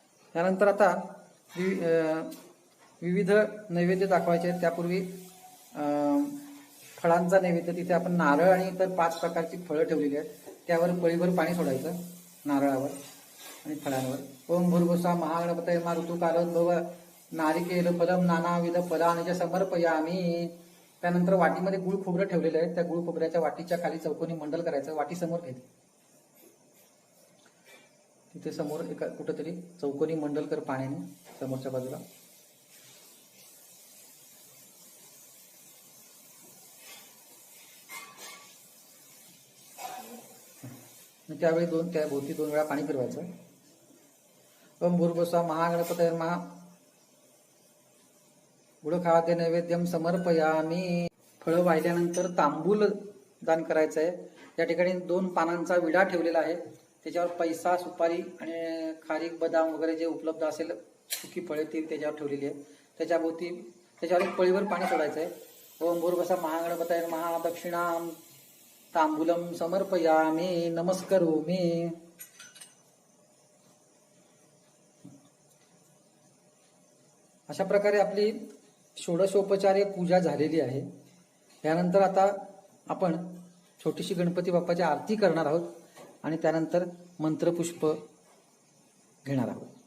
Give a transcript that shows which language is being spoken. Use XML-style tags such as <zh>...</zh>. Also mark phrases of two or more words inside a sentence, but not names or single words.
<mr>त्यानंतर आता विविध नैवेद्य दाखवायचे आहेत. त्यापूर्वी फळांचा नैवेद्य, तिथे आपण नारळ आणि इतर 5 प्रकारची फळं ठेवलेली आहेत. त्यावर पळीभर पाणी सोडायचं नारळावर आणि फळांवर.</mr> <sa>ओम भूर्भुवस्सुवः महागणपतये नमः ऋतुकालोद्भव नारिकेल फलम नानाविध फलानि समर्पयामि.</sa> <mr>त्यानंतर वाटीमध्ये गुळ खोबरं ठेवलेलं आहे. त्या गुळ खोबऱ्याच्या वाटीच्या खाली चौकोनी मंडल करायचं. वाटी समोर घ्यायची, तिथे समोर एका कुठंतरी चौकोनी मंडल कर पाण्याने समोरच्या बाजूला. त्यावेळी त्या भोवती 2 वेळा पाणी फिरवायचं.</mr> <sa>ओम भूर्भुवस्सुवः महागणपतये नमः गुडखाद्य नैवेद्यम समर्पयामि.</sa> <mr>फळं वाहिल्यानंतर तांबूल दान करायचं आहे. या ठिकाणी 2 पानांचा विडा ठेवलेला आहे. त्याच्यावर पैसा, सुपारी आणि खारीक, बदाम वगैरे जे उपलब्ध असेल सुकी फळे ती त्याच्यावर ठेवलेली आहे. त्याच्यावर एक पळीवर पाणी सोडायचं आहे.</mr> <sa>ओम भूर्भुवस्सुवः महागणपतये नमः दक्षिणाम तांबूलम समर्पयामि नमस्करोमि.</sa> <mr>अशा प्रकारे आपली षोडशोपचारे पूजा झालेली आहे. यानंतर आता आपण छोटीशी गणपती बाप्पाची आरती करणार आहोत आणि त्यानंतर मंत्रपुष्प घेणार आहोत.</mr>